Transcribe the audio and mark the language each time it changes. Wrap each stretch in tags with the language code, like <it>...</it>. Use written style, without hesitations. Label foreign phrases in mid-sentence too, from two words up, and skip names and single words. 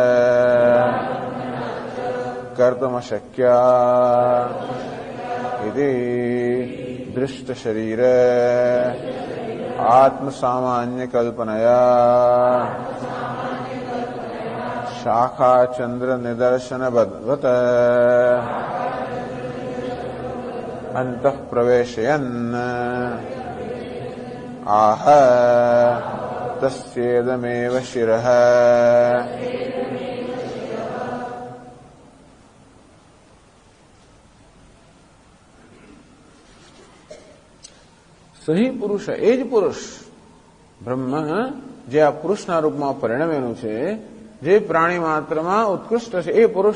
<sa>कर्तुमशक्या इति दृष्टशरीर आत्मसामान्यकल्पनया शाखाचन्द्रनिदर्शनवत् अन्तः प्रवेशयन् आह तस्येदमेव शिरः।</sa> <gu>સહી પુરુષ એ જ પુરુષ બ્રહ્મ જે આ પુરુષના રૂપમાં પરિણમેલું છે, જે પ્રાણી માત્રમાં ઉત્કૃષ્ટ છે એ પુરુષ</gu>